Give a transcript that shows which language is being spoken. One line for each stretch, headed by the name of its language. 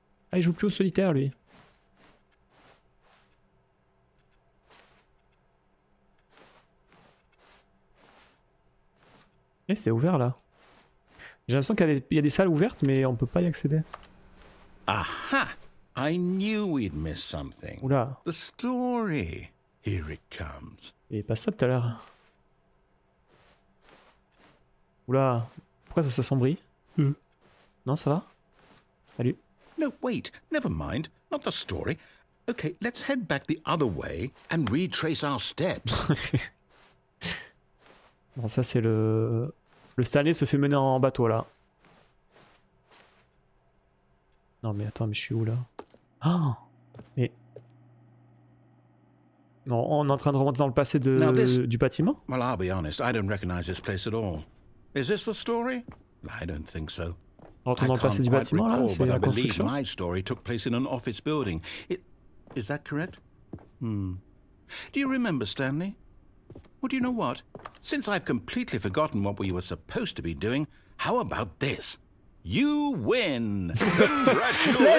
French: Ah, il joue plus au solitaire lui. Eh, c'est ouvert là. J'ai l'impression qu'il y a des salles ouvertes mais on peut pas y accéder. Aha!
English: I knew we'd miss something.
French: Oula.
English: The story. Here it comes.
French: Il est pas ça tout à l'heure. Oula, pourquoi ça s'assombrit? Non, ça va? Salut.
English: No, wait, never mind. Not the story. Okay, let's head back the other way and retrace our steps.
French: Bon, ça c'est le Stanley se fait mener en bateau là. Non mais attends, mais je suis où là? Ah, mais... Non, on est en train de remonter dans le passé du bâtiment?
English: Well, I'll be honest, I don't recognize this place at all. Is this the story? I don't think so.
French: On rentre dans le passé du bâtiment là, c'est la construction.
English: My story took place in an office building. Is that correct? Do you remember, Stanley? Well, do you know what? Since I've completely forgotten what we were supposed to be doing, how about this? You win! Congratulations!